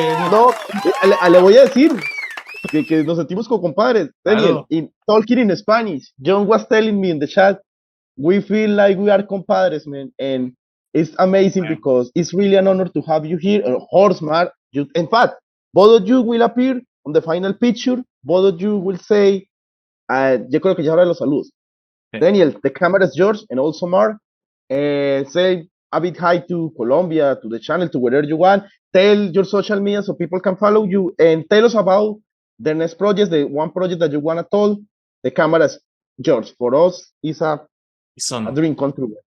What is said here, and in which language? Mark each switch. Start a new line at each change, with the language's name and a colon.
Spanish: No, le voy a decir que nos sentimos como compadres.
English: Daniel,
Spanish: Claro.
English: in talking in Spanish, John was telling me in the chat, we feel like we are compadres, man, and it's amazing because it's really an honor to have you here. Horseman, in fact, both of you will appear on the final picture. Both of you will say,
Spanish: yo creo que ya ahora los saludos.
English: Okay. Daniel, the camera is yours, and also Mark. Say a bit hi to Colombia, to the channel, to wherever you want. Tell your social media so people can follow you, and tell us about the next project, the one project that you want to tell. The camera is yours. For us, it's a dream come true.